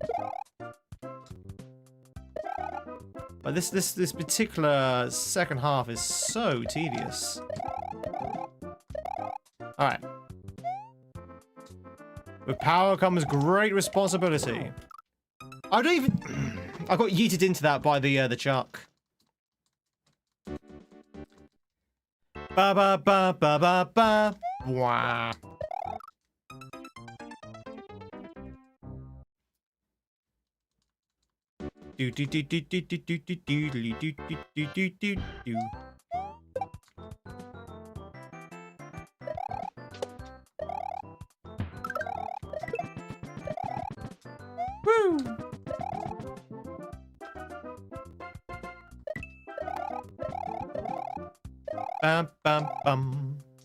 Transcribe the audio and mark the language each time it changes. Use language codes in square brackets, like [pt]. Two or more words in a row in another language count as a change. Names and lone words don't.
[en] But this particular second half is so tedious. Alright. With power comes great responsibility. I don't even... I got yeeted into that by the chuck. Ba ba ba ba ba ba. Wah. Do do do do do do do do do do do do do do do. Woo! Bum bum bum.